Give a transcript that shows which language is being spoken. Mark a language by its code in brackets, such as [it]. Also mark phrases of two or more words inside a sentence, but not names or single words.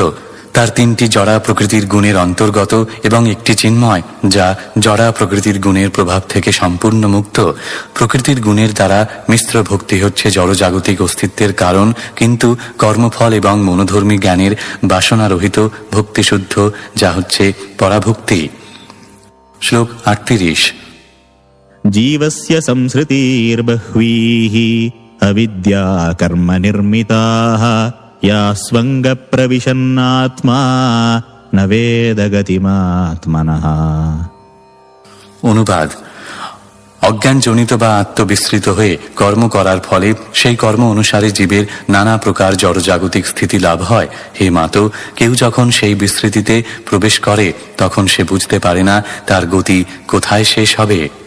[bn] তার 3টি জড়া প্রকৃতির গুণের অন্তর্গত এবং একটি চিন্ময়, যা জড়া প্রকৃতির গুণের প্রভাব থেকে সম্পূর্ণ মুক্ত। প্রকৃতির গুণের দ্বারা মিশ্র ভক্তি হচ্ছে জড়জাগতিক অস্তিত্বের কারণ, কিন্তু কর্মফল এবং মনোধর্মী জ্ঞানের বাসনারহিত ভক্তিশুদ্ধ, যা হচ্ছে পরাভক্তি। শ্লোক 38 [sa] जीवस्य संसृतिर्बह्वीः अविद्या कर्म निर्मिताः या स्वङ्गप्रविशन्नात्मा न वेद गतिमात्मनः। [bn] অনুবাদ: অজ্ঞানজনিত বা আত্মবিস্মৃত হয়ে কর্ম করার ফলে সেই কর্ম অনুসারে জীবের নানা প্রকার জড়জাগতিক স্থিতি লাভ হয়। হে মাতো, কেউ যখন সেই বিস্মৃতিতে প্রবেশ করে তখন সে বুঝতে পারে না তার গতি কোথায় শেষ হবে।